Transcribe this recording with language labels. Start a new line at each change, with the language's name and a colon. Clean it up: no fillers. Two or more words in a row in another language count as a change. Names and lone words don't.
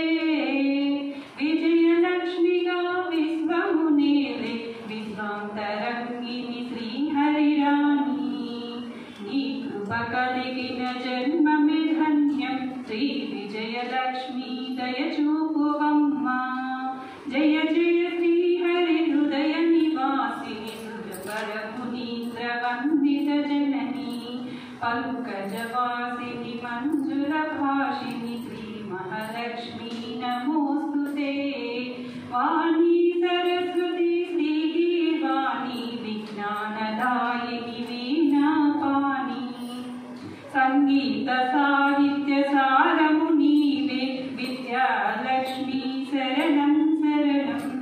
Telugu: విజయలక్ష్మిగా విశ్వమునేలే విశ్వాంతరంగిని శ్రీ హరిరాణి, నీ కృప కలిగిన జన్మమే ధన్యం శ్రీ విజయలక్ష్మి దయచూపువమ్మా। జయ జయ శ్రీ హరి హృదయ నివాసిని సురవర మునీంద్ర వందిత జనని,
Sanskrit: पंकजवासिनि मंजुलभाषिनि श्री महालक्ष्मी नमोस्तुते।
Telugu: వాణీ సరస్వతి శ్రీవాణి విజ్ఞానదాయిని వీణాపాణి సంగీత సాహిత్య సారము నీవే విద్యాలక్ష్మి శరణం శరణం